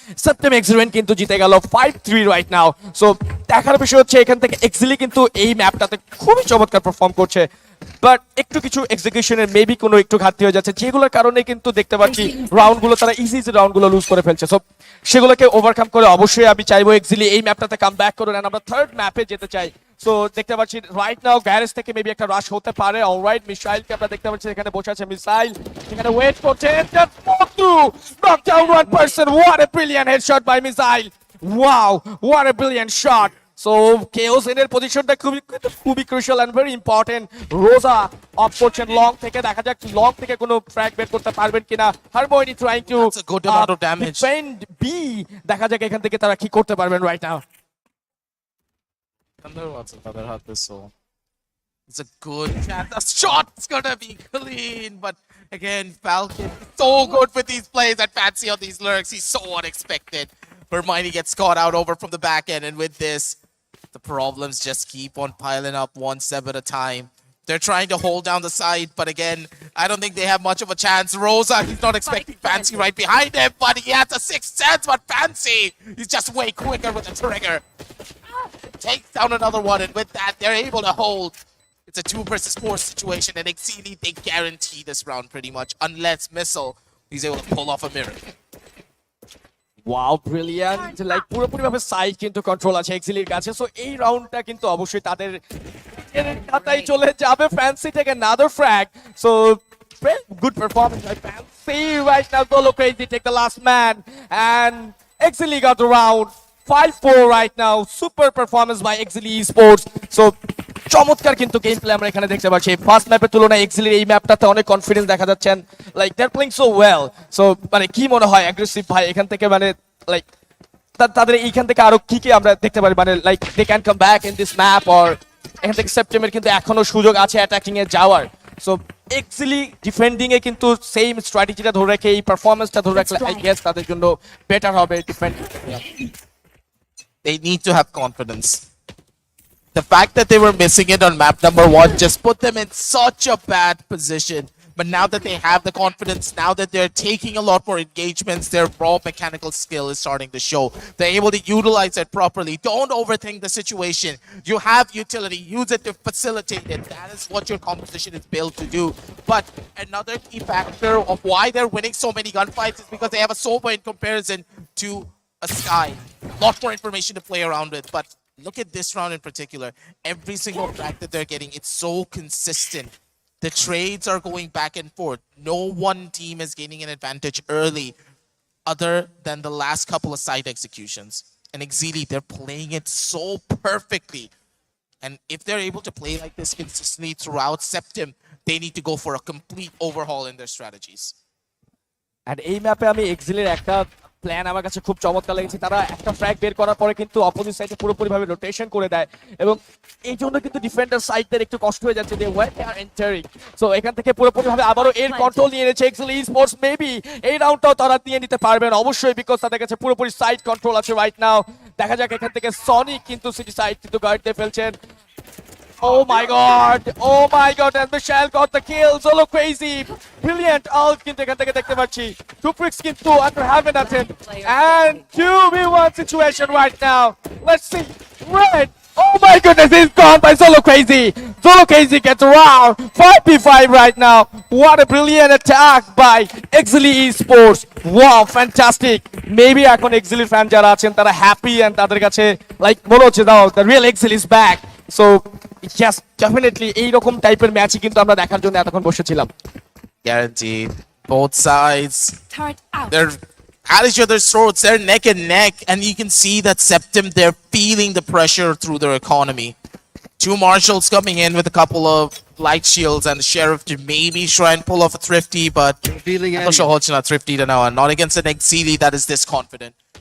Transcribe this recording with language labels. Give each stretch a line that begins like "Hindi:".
Bangla: সেপ্টেম excellent কিন্তু জিতে গেল 5-3 রাইট নাও। সো দেখার বিষয় হচ্ছে এখান থেকে এক্সিলি কিন্তু এই ম্যাপটাতে খুবই চমৎকার পারফর্ম করছে, বাট একটু কিছু এক্সিকিউশনের মেবি কোনো একটু ঘাটতি হয়ে যাচ্ছে, যেগুলোর কারণে কিন্তু দেখতে পাচ্ছি রাউন্ডগুলো তারা ইজি রাউন্ডগুলো লুজ করে ফেলছে। সো সেগুলোকে ওভারকাম করে অবশ্যই আমি চাইবো এক্সিলি এই ম্যাপটাতে কাম ব্যাক করুন, and আমরা থার্ড ম্যাপে যেতে চাই। সো দেখতে পাচ্ছি রাইট নাও গ্যারেজ থেকে মেবি একটা রাশ হতে পারে। অলরাইট, মিসাইলকে আমরা দেখতে পাচ্ছি এখানে বসে আছে, মিসাইল এখানে ওয়েট করছে,
English: just walk through, knock down one person. What a brilliant headshot by Missile. Wow, what a brilliant shot.
Bangla: So chaos in এর পজিশনটা খুবই ক্রুশিয়াল এন্ড ভেরি ইম্পর্টেন্ট। রোজা অফ করছেন লং থেকে, দেখা যাক লং থেকে কোনো ফ্র্যাগ বের করতে পারবেন কিনা।
English: Harmony trying to That's a good amount of damage.
Bangla: Defend B, দেখা যাক এখান থেকে তারা কি করতে পারবেন right now.
English: Another hot whistle. It's a good chance. The shot's gonna be clean, but again, Falcon so good with these plays and Fancy on these lurks. He's so unexpected. Hermione gets caught out over from the back end, and with this, the problems just keep on piling up one step at a time. They're trying to hold down the side, but again, I don't think they have much of a chance. Rosa, he's not expecting Fancy right behind him, but he has a sixth sense, but Fancy, he's just way quicker with the trigger. Takes down another one, and with that, they're able to hold. It's a 2 versus 4 situation, and Exili, they guarantee this round pretty much, unless Missile, he's able to pull off a mirror.
Bangla: Wow brilliant, like পুরোপুরি ভাবে side কিন্তু control আছে এক্সিলির কাছে। So এই রাউন্ডটা কিন্তু অবশ্যই তাদের খাতায় চলে যাবে।
English: Fancy take another frag, so good performance by Fancy right now. Solo Crazy take the last man, and Exili got the round 5-4 right now. Super performance by Exili Esports.
Bangla: So চমৎকার কিন্তু গেম প্লে আমরা এখানে দেখতে পাচ্ছি। First ম্যাপের তুলনায় এক্সিলির এই ম্যাপটাতে অনেক কনফিডেন্স দেখা যাচ্ছে,
English: Like they are playing so well.
Bangla: So মানে কি মনে হয় অ্যাগ্রেসিভ ভাই এখান থেকে, মানে লাইক তাদের এইখান থেকে আরো কি কি আমরা দেখতে পারি, মানে like
English: they can come back in this map,
Bangla: or এখান থেকে সেপ্টেম্বর কিন্তু এখনো সুযোগ আছে অ্যাটাকিং এ যাওয়ার। সো এক্সিলি ডিফেন্ডিং এ কিন্তু সেম স্ট্র্যাটেজিটা ধরে রেখে এই পারফরম্যান্সটা ধরে রাখলে আই গেস তাদের জন্য বেটার হবে defend.
English: They need to have confidence. The fact that they were missing it on map number 1 just put them in such a bad position. But now that they have the confidence, now that they're taking a lot more engagements, their raw mechanical skill is starting to show. They're able to utilize it properly. Don't overthink the situation. You have utility. Use it to facilitate it. That is what your composition is built to do. But another key factor of why they're winning so many gunfights is because they have a Sova in comparison to a Sky. Lot more information to play around with. But look at this round in particular. Every single track that they're getting, it's so consistent. The trades are going back and forth. No one team is gaining an advantage early other than the last couple of side executions. And Exili, they're playing it so perfectly. And if they're able to play like this consistently throughout Septim, they need to go for a complete overhaul in their strategies.
Bangla: And এই ম্যাপে আমি এক্সিলের একটা plan আমার কাছে খুব চমৎকার লেগেছে। তারা একটা ফ্র্যাগ বের করার পরে কিন্তু অপোজিট সাইডে পুরোপুরিভাবে রোটেশন করে দেয়, এবং এই জন্য কিন্তু ডিফেন্ডার সাইডদের একটু কষ্ট হয়ে যাচ্ছে,
English: They are entering.
Bangla: সো এখান থেকে পুরোপুরিভাবে আবারও এর কন্ট্রোল নিয়ে নিয়েছে এক্সেলি স্পোর্টস। মেবি এই রাউন্ডটাও তারা নিয়ে নিতে পারবেন অবশ্যই, বিকজ তাদের কাছে পুরোপুরি সাইড কন্ট্রোল আছে রাইট নাও। দেখা যাক এখান থেকে সনিক কিন্তু সিটি সাইড কিন্তু গার্ড দিয়ে ফেলছেন।
English: Oh my god! Oh my god! And Michelle got the kill. Solo Crazy. Brilliant ult
Bangla: কিন্তু এখান থেকে দেখতে পাচ্ছি।
English: Tuprix কিন্তু under heaven attempt. And 2v1 situation right now. Let's see. Red. Oh my goodness, he's gone by Solo Crazy. Solo Crazy gets around 5v5 right now. What a brilliant attack by Exili Esports.
Bangla: Wow, fantastic. Maybe এখন Exili fan যারা আছেন তারা happy, and তাদের কাছে like মনে হচ্ছে দাও
English: the real Exili is back. So yes, definitely
Bangla: এইরকম টাইপের ম্যাচই কিন্তু আমরা দেখার জন্য এতক্ষণ বসেছিলাম।
English: Guaranteed. Both sides. They're at each other's throats. They're neck and neck. And you can see that Septim, they're feeling the pressure through their economy. 2 marshals coming in with a couple of light shields, and the sheriff to maybe try and pull off a thrifty, but not sure how not thrifty to now. And not against an Exili that is this confident.